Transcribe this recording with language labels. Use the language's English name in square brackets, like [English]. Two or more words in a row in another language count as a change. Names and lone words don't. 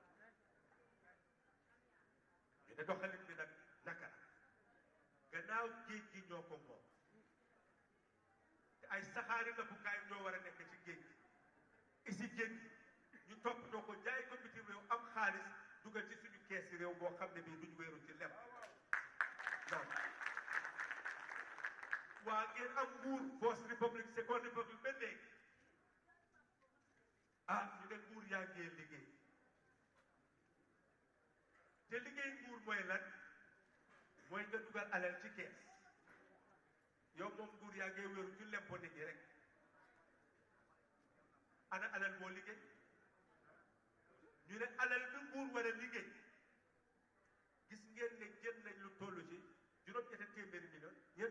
[Wolof] ñu ne doxalin bi nag naka la gannaaw géej gi ñoo ko moom te ay saxaari nappukaay ñoo war a nekk ci géej gi isi géej gi ñu toppatoo ko jaay ko bitim réew am xaalis dugal ci suñu kees yi réew boo xam ne bii duñu wéeru ci leb non waa ngeen am nguur [English] first republic second republic [Wolof] ba léegi ñu ne nguur yaa ngee liggéey te liggéey nguur mooy lan mooy nga dugal alal ci kees yow moom nguur yaa ngee wéeru ci lempo nit ñi rek ana alal boo liggéey ñu ne alal bi nguur war a liggéey gis ngeen ne jël nañ lu toll ci juróom-ñetti téeméeri million ñeent